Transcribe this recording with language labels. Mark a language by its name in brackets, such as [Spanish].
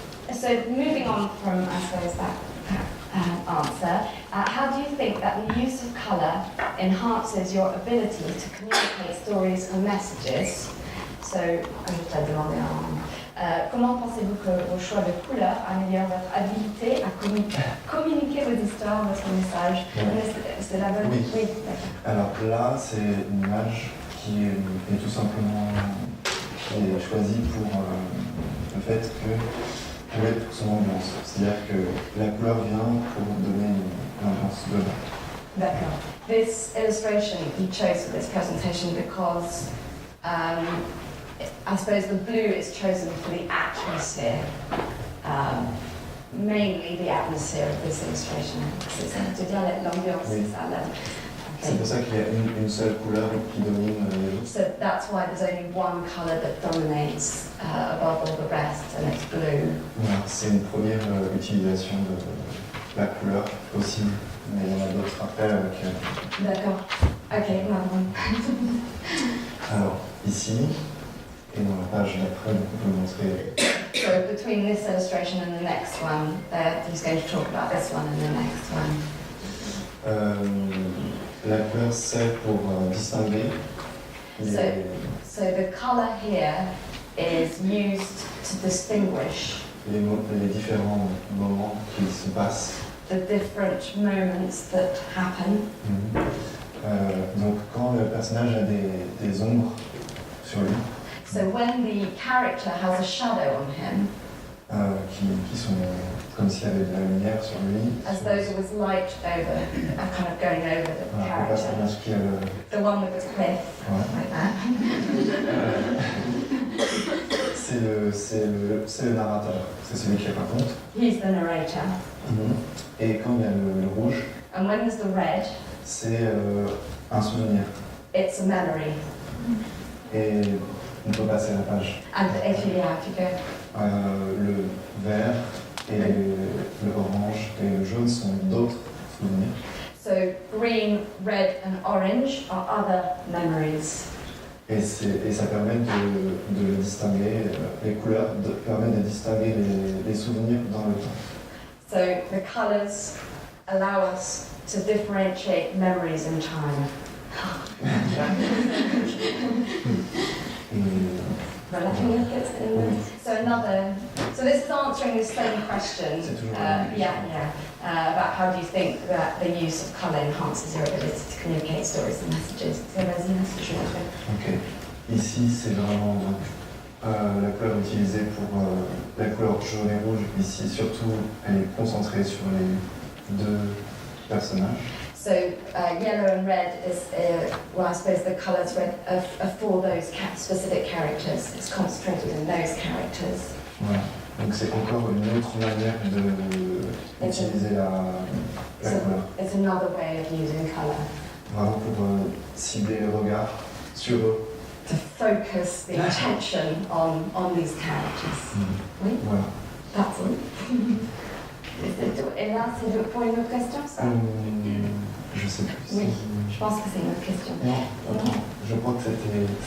[English] So moving on from, I suppose, that answer, how do you think that the use of colour enhances your ability to communicate stories and messages? [French] So, je te demandé comment pensez-vous que vos choix de couleurs améliorent votre habilité à communiquer vos histoires, votre message? C'est la bonne. Oui. Alors là, c'est une image qui est tout simplement choisie pour le fait que pour être pour son ambiance. C'est-à-dire que la couleur vient pour donner une ambiance globale. D'accord. [English] This illustration you chose for this presentation because I suppose the blue is chosen for the atmosphere, mainly the atmosphere of this illustration. [French] C'est l'ambiance, oui. c'est ça. C'est pour ça qu'il y a une seule couleur qui domine les autres. [English] So that's why there's only one colour that dominates above all the rest, and it's blue. [French] Voilà, c'est une première utilisation de la couleur aussi, mais il y en a d'autres après avec... D'accord. Ok, pardon. Alors, ici, et dans la page d'après, on peut montrer... [English] So between this illustration and the next one, he's going to talk about this one and the next one. [French] La couleur sert pour distinguer les... [English] So the colour here is used to distinguish [French] les différents moments qui se passent. [English] the different moments that happen. [French] Donc quand le personnage a des ombres sur lui, [English] so when the character has a shadow on him, [French] qui sont comme s'il y avait de la lumière sur lui. [English] As though there was light over, kind of going over the [French] Voilà, on passe à [English] character. [French] ce qui est le... [English] The one with the cliff, [French] Ouais. [English] like that. [French] C'est le narrateur, c'est celui qui raconte. [English] He's the narrator. [French] Et quand il y a le rouge, [English] And when there's the red, [French] c'est un souvenir. [English] it's a memory. [French] Et on peut passer la page. [English] And if you have to go. [French] Le vert et le orange et le jaune sont d'autres souvenirs. [English] So green, red and orange are other memories. [French] Et ça permet de distinguer, les couleurs permettent de distinguer les souvenirs dans le temps. [English] So the colours allow us to differentiate memories in time. Well, I think it's in the, so this is answering the same question. About how do you think that the use of colour enhances your ability to communicate stories and messages. [French] So vas-y, là, si je le fais. Ok. Ici, c'est vraiment donc, la couleur utilisée pour la couleur jaune et rouge. Ici, surtout, elle est concentrée sur les deux personnages. [English] So yellow and red is, well, I suppose the colours red are for those specific characters. It's concentrated in those characters. [French] Voilà. Donc c'est encore une autre manière d'utiliser la couleur. [English] It's another way of using colour. [French] Vraiment pour cibler le regard sur eux. [English] To focus the attention on these characters. [French] Oui, Voilà. [English] that's all. [French] Et là, c'est pour une autre question, ça? Je sais plus. Oui, je pense que c'est une autre question. Non, attends, je crois que c'était...